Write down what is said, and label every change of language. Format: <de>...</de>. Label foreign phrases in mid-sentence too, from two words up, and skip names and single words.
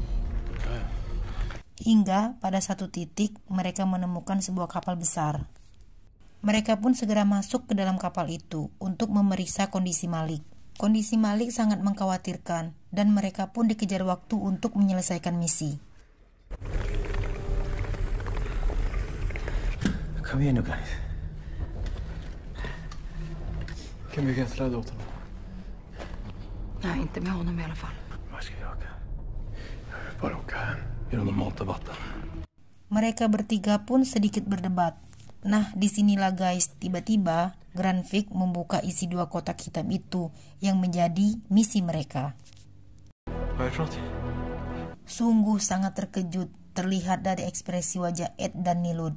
<id>Hingga pada satu titik mereka menemukan sebuah kapal besar. Mereka pun segera masuk ke dalam kapal itu untuk memeriksa kondisi Malik. Kondisi Malik sangat mengkhawatirkan dan mereka pun dikejar waktu untuk menyelesaikan misi.</id> <sv>Kom igen nu guys. Kan vi släda åt honom? Nej, inte med honom i alla fall. Var ska vi åka? Jag vill bara åka hem. Genom mat och vatten.</sv> <id>Mereka bertiga pun sedikit berdebat. Nah, disinilah guys, tiba-tiba Granvik membuka isi 2 kotak hitam itu yang menjadi misi mereka. Sungguh sangat terkejut terlihat dari ekspresi wajah Ed dan Nilud.</id>